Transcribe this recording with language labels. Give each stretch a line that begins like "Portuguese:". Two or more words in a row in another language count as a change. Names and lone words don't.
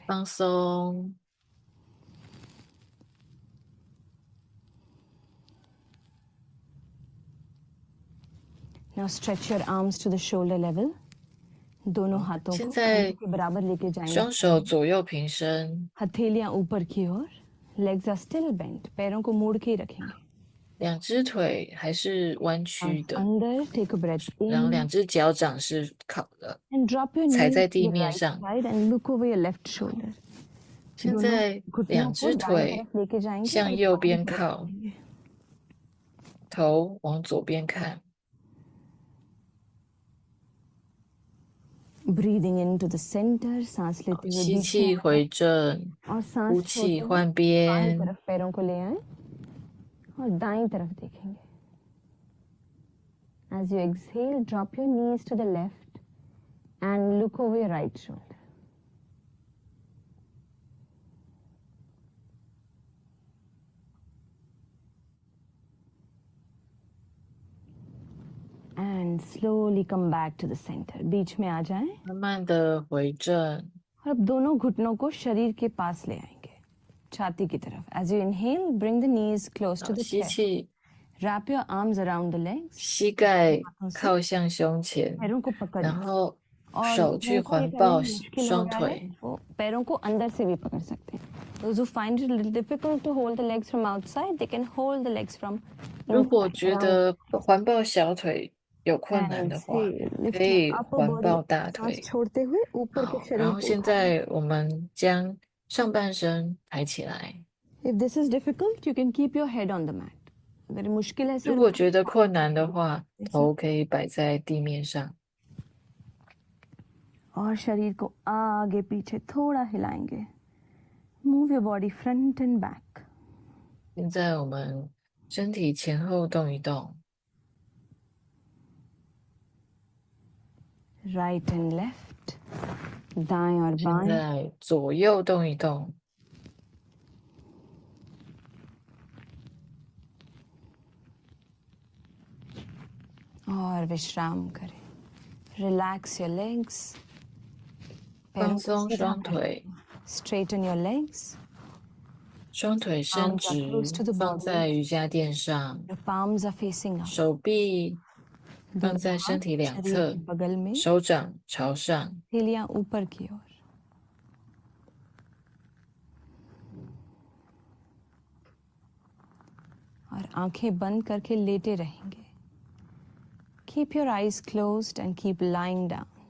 Chinese: 放松。
English: Now stretch your arms to the shoulder level.
Hindi: दोनों हाथों को के बराबर लेके जाएंगे।
Chinese: 双手左右平伸。
Hindi: हथेलियां ऊपर की ओर।
English: Legs are still bent.
Hindi: पैरों को मोड़ के ही रखेंगे।
Chinese: 两只腿还是弯曲的。
English: Under, take a breath in.
Chinese: 然后两只脚掌是靠的，
English: And drop your
Chinese: 踩
English: knees
Chinese: 在
English: to
Chinese: 地
English: the
Chinese: 面
English: right
Chinese: 上。
English: side and look over your left shoulder.
Chinese: 现在两只腿向右边靠，头往左边看。
English: Breathing into the center,
Hindi: सांस लेते हुए
Chinese: 吸气回正，
Hindi: और सांस
Chinese: 呼气换
Hindi: बाईं 边。 तरफ पैरों को ले आए और दाईं तरफ देखेंगे।
English: As you exhale, drop your knees to the left and look over your right shoulder. And slowly come back to the center.
Hindi: बीच में आ जाएं।
Chinese: 慢慢的回正。
Hindi: और अब दोनों घुटनों को शरीर के पास ले आएंगे, छाती की तरफ।
English: As you inhale, bring the knees close to the
Chinese: 吸
English: chest.
Chinese: 气，
English: Wrap your arms around the legs.
Chinese: 膝盖靠向胸前，
Hindi: पैरों को पकड़
Chinese: 然后
Hindi: और
Chinese: 手去
Hindi: जिनको ये
Chinese: 环
Hindi: करना
Chinese: 抱
Hindi: मुश्किल हो
Chinese: 双
Hindi: रहा है,
Chinese: 腿。
Hindi: वो पैरों को अंदर से भी पकड़ सकते हैं।
English: Those who find it a little difficult to hold the legs from outside, they can hold the legs from
Chinese: 如果
English: inside,
Chinese: 觉
English: around
Chinese: 得环抱小腿有困难
English: and
Chinese: 的话，
English: see, lift
Chinese: 可以
English: your upper
Chinese: 环
English: body,
Chinese: 抱大
Hindi: सांस
Chinese: 腿。
Hindi: छोड़ते हुए ऊपर के
Chinese: 好，
Hindi: शरीर
Chinese: 然后
Hindi: को
Chinese: 现
Hindi: उठाएं।
Chinese: 在我们将上半身抬起来。
English: If this is difficult, you can keep your head on the mat.
Hindi: अगर मुश्किल है
Chinese: 如
Hindi: सर
Chinese: 果觉得困难的话，头可以摆在地面上。
Hindi: और शरीर को आगे पीछे थोड़ा हिलाएंगे।
English: Move your body front and back.
Chinese: 现在我们身体前后动一动，
English: Right and left.
Hindi: दाएं और
Chinese: 现
Hindi: बाएं.
Chinese: 在左右动一动，
Hindi: और विश्राम करें।
English: Relax your legs.
Chinese: 放松双腿，
English: Straighten your legs.
Chinese: 双腿伸直，放在瑜伽垫上，
English: Your palms are facing up.
Chinese: 手臂放在身体两侧，
Hindi: बगल में,
Chinese: 手掌朝上，
Hindi: हथेलियां ऊपर की ओर. और आंखें बंद करके लेटे रहेंगे.
English: Keep your eyes closed and keep lying down.